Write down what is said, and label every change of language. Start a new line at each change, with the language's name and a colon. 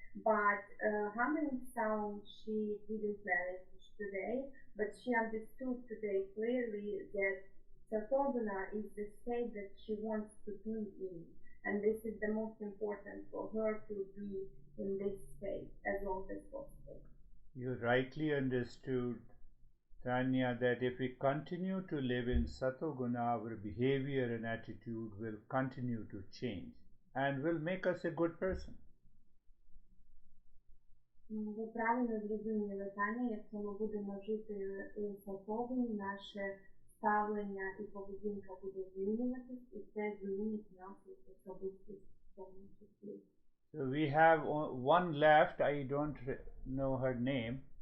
English: But humming sound she didn't manage today, but she understood today clearly that Satoguna is the state that she wants to be in, and this is the most important for her to be in this state as long as possible. You rightly understood, Tanya, that if we continue to live in Satoguna, our behavior and attitude will continue to change and will make us a good person.
Ukrainian: Ви правильно зрозуміли, Таня, якщо ми будемо жити у Сатогуні, наше ставлення і поведінка буде змінюватись, і це змінить нашу особистість в тому числі.
English: So we have one left, I don't know her name.